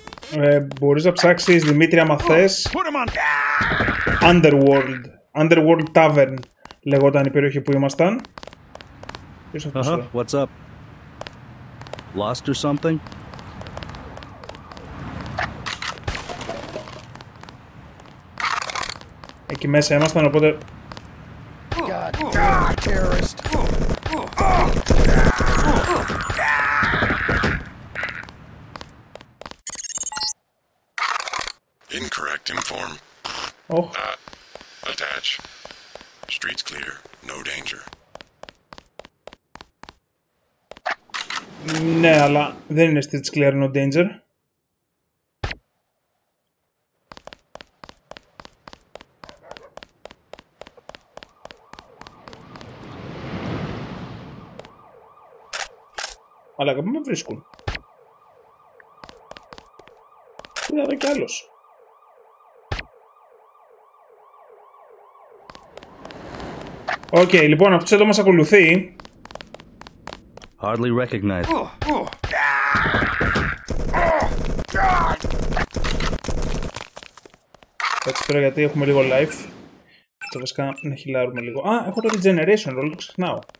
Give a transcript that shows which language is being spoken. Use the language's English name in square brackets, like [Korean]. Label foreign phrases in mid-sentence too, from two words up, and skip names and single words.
[Greek] Μπορείς να ψάξεις, Δημήτρη, άμα θες, Underworld Tavern λεγόταν η περιοχή που ήμασταν. [English] What's up? Lost or something? [Greek] Εκεί μέσα ήμασταν, οπότε... [English] Incorrect inform. Oh. Attach. Streets clear. No danger. [Greek] Ναι, αλλά δεν είναι [English] streets clear, no danger. [Greek] Αλλά κάπου με βρίσκουν. Είναι εδώ κι άλλος. Οκ, λοιπόν, αυτός εδώ μας ακολουθεί. [English] Hardly recognized. [Greek] Έτσι τώρα, γιατί έχουμε λίγο life. Θα βασικά να χιλάρουμε λίγο. Α, έχω το regeneration, όλο το ξεχνάω.